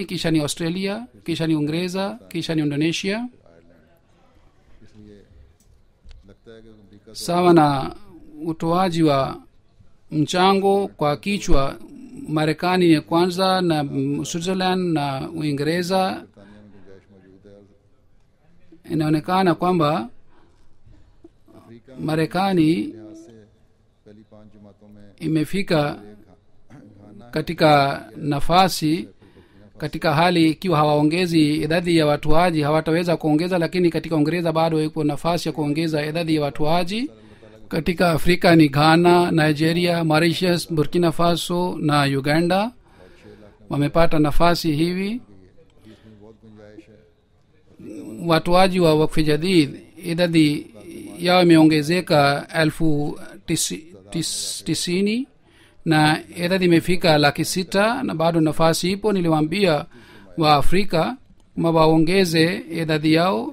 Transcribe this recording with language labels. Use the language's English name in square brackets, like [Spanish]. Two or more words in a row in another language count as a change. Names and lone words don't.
[Swahili] Kisha ni Australia, kisha ni Uingereza, kisha ni Indonesia. [Urdu] اس لیے لگتا ہے کہ امریکہ [Swahili] Sawa na utoaji wa mchango kwa kichwa, Marekani ni kwanza, na Switzerland na Uingereza. [Urdu] برطانیہ میں گنجائش موجود ہے. और [Swahili] Inaonekana kwamba [Urdu] अफ्रीका [Swahili] Marekani [Urdu] لحاظ سے پہلی 5 جماعتوں میں [Swahili] imefika [Urdu] घाना [Swahili] katika nafasi, katika hali ikiwa hawaongezi idadi ya watuaji hawataweza kuongeza, lakini katika Uingereza bado ipo nafasi ya kuongeza idadi ya watuaji. Katika Afrika ni Ghana, Nigeria, Mauritius, Burkina Faso na Uganda wamepata nafasi hivi. [Urdu] اس میں بہت گنجائش ہے. [Swahili] Watuaji wa Wakfu Jadid idadi yao imeongezeka 90,000 na idadi imefika 600,000, na bado nafasi ipo. Niliwaambia wa Afrika waongeze idadi yao.